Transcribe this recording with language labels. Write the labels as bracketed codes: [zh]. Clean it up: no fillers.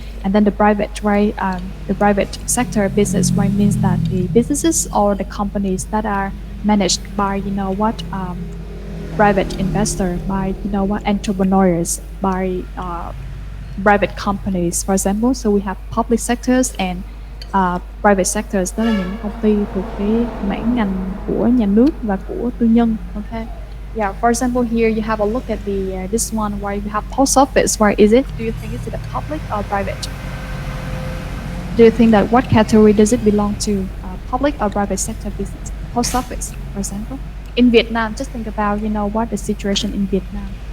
[en] And then the private, right? The private sector business, right, means that the businesses or the companies that are managed by what, private investor, by what, entrepreneurs, by private companies, for example. [vi] So we have public sectors and private sectors, đó là những công ty thuộc cái mảng ngành của nhà nước và của tư nhân. [en] Okay. Yeah. For example, here you have a look at the this one where you have post office. Where is it? Do you think is it a public or private? Do you think that what category does it belong to? Public or private sector business? Post office, for example. In Vietnam, just think about what the situation in Vietnam.